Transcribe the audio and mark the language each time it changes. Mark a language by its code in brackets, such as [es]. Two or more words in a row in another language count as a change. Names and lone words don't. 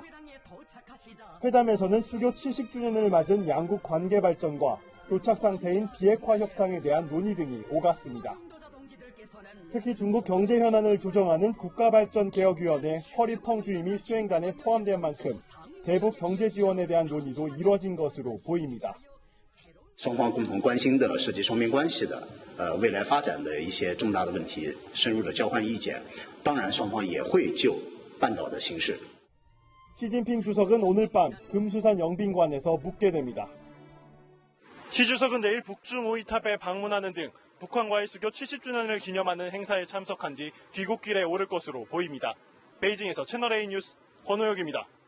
[ko] 회담에서는 수교 70주년을 맞은 양국 관계 발전과 교착 상태인 비핵화 협상에 대한 논의 등이 오갔습니다. 특히 중국 경제 현안을 조정하는 국가발전개혁위원회 허리펑 주임이 수행단에 포함된 만큼 대북 경제 지원에 대한 논의도 이뤄진 것으로 보입니다. [zh] 双方共同关心的涉及双边关系的未来发展的一些重大的问题深入的交换意见，当然双方也会就半岛的形势。 [ko] 시진핑 주석은 오늘 밤 금수산 영빈관에서 묵게 됩니다. 시 주석은 내일 북중 오이탑에 방문하는 등 북한과의 수교 70주년을 기념하는 행사에 참석한 뒤 귀국길에 오를 것으로 보입니다. 베이징에서 채널A 뉴스 권호혁입니다.